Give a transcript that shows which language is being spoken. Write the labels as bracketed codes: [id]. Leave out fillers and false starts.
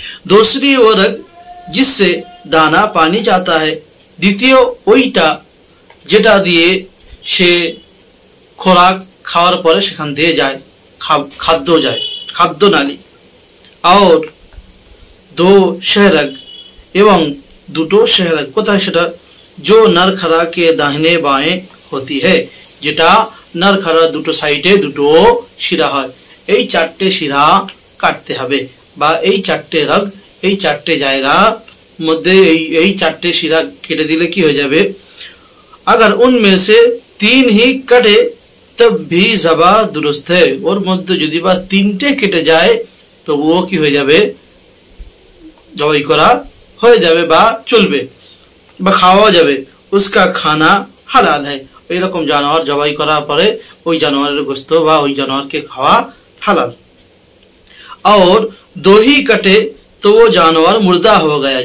[hi] दूसरी वो रग जिससे दाना पानी जाता [bn] है, দ্বিতীয় ওইটা যেটা দিয়ে সে খোরাক খাওয়ার পরে সেখান দিয়ে যায়, খাদ্য যায়, খাদ্য নালী। [hi] और दो शहरग [bn] এবং দুটো शहरग কোথায় সেটা? [hi] जो नरखड़ा के दाहिने बाएं होती है, [bn] যেটা नरखड़ा দুটো সাইডে দুটো শিরা হয়। এই চারটে শিরা কাটতে হবে বা এই চারটে রগ, এই চারটে জায়গা মধ্যে এই চারটে শিরা কেটে দিলে কি হয়ে যাবে? [hi] अगर उनमें से तीन ही कटे तब भी ज़बाह दुरुस्त है। [bn] ওর মধ্যে যদি বা তিনটে কেটে যায় তো ও কি হয়ে যাবে? জবাই করা হয়ে যাবে বা চলবে বা খাওয়া যাবে। [hi] उसका खाना হালাল है। [bn] এইরকম জানোয়ার জবাই করার পরে ওই জানোয়ারের গোশত বা ওই জানোয়ারকে খাওয়া হালাল। [hi] और दो ही कटे तो वो जानवर मुर्दा हो गया।